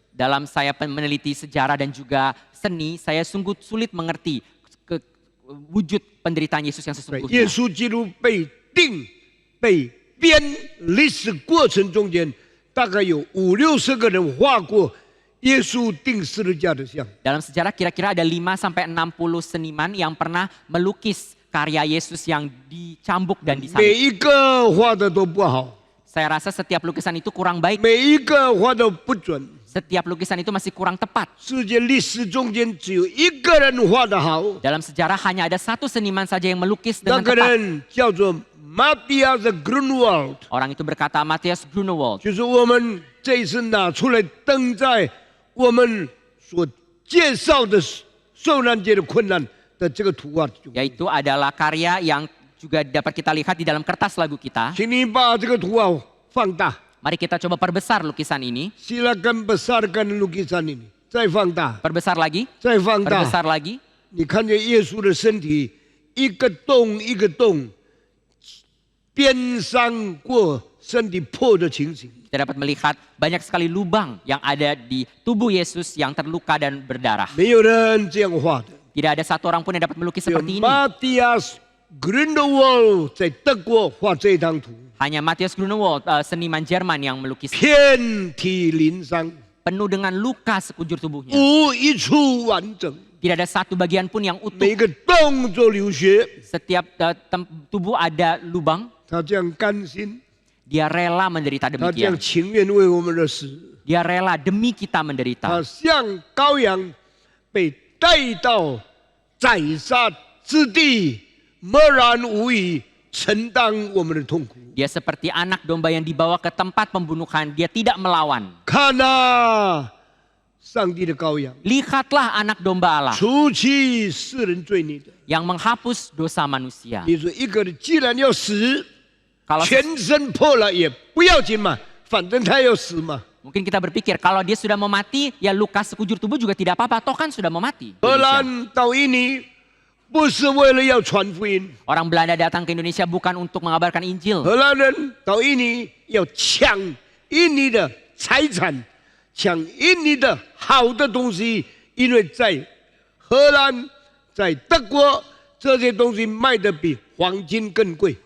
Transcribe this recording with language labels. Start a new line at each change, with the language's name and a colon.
Indonesian: Dalam saya meneliti sejarah dan juga seni, saya sungguh sulit mengerti wujud penderitaan Yesus yang
Chinese: 耶
Indonesian: sesungguhnya.
Chinese: 稣基督被钉、被鞭，历史过程中间，大概有50-60个人画过耶稣钉十字架的像。
Indonesian: Dalam sejarah kira-kira ada 5-60 seniman yang pernah melukis karya Yesus yang dicambuk dan
Chinese: 每
Indonesian: disalib.
Chinese: 一个画的都不好，
Indonesian: Saya rasa setiap lukisan itu kurang baik,
Chinese: 每一个画的不准。
Indonesian: setiap lukisan itu masih kurang tepat.
Chinese: 世界历史中间只有一个人画的好，
Indonesian: Dalam sejarah hanya ada satu seniman saja yang melukis
Chinese: 那
Indonesian: dengan
Chinese: 个
Indonesian: tepat.
Chinese: 人叫做 Matthias Grunewald，
Indonesian: Orang itu berkata Matthias Grunewald.
Chinese: 就是我们这一次拿出来登在我们所介绍的受难节的困难的这个图画中。
Indonesian: Yaitu adalah karya yang juga dapat kita lihat di dalam kertas lagu kita.
Chinese: 请你把这个图画放大。
Indonesian: Mari kita coba perbesar lukisan ini. Silakan besarkan lukisan ini，
Chinese: 再放大，
Indonesian: Perbesar lagi,
Chinese: 再放大。
Indonesian: perbesar lagi.
Chinese: 你看见耶稣的身体一个洞一个洞，鞭伤过，身体破的情形。
Indonesian: Kita dapat melihat banyak sekali lubang yang ada di tubuh Yesus yang terluka dan berdarah.
Chinese: 没有人这样画的。
Indonesian: Tidak ada satu orang pun yang dapat melukis
Chinese: 只有
Indonesian: seperti ini.
Chinese: Matthias Grunewald 在德国画这张图，
Indonesian: Hanya Matthias Grunewald, seniman Jerman yang melukis
Chinese: 遍体鳞伤，
Indonesian: penuh dengan luka sekujur tubuhnya.
Chinese: 无一处完整，
Indonesian: Tidak ada satu bagian pun yang
Chinese: 每
Indonesian: utuh.
Chinese: 个洞都流血。
Indonesian: Setiap tubuh ada lubang.
Chinese: 他这样甘心，
Indonesian: Dia rela menderita
Chinese: 他这样
Indonesian: demikian.
Chinese: 情愿为我们而死。
Indonesian: Dia rela demi kita
Chinese: 他
Indonesian: menderita.
Chinese: 像羔羊被带到宰杀之地，默然无语承担我们的痛苦。
Indonesian: Dia seperti anak domba yang dibawa ke tempat pembunuhan. Dia tidak melawan.
Chinese: 看啊，上帝的羔羊，
Indonesian: Lihatlah anak domba Allah
Chinese: 除去世人罪孽的。
Indonesian: yang menghapus dosa manusia.
Chinese: 你说一个人既然要死，
Indonesian: Kalau
Chinese: 全身破了也不要紧嘛，反正他要死嘛。
Indonesian: mungkin kita berpikir kalau dia sudah mau mati, ya luka sekujur tubuh juga tidak apa-apa. Toh kan sudah mau mati.
Chinese: 荷
Indonesian: Indonesia.
Chinese: 兰到印尼不是为了要传福音，
Indonesian: Orang Belanda datang ke Indonesia bukan untuk mengabarkan Injil.
Chinese: 荷兰人到印尼要抢印尼的财产，抢印尼的好的东西，因为在荷兰、在德国这些东西卖的比黄金更贵。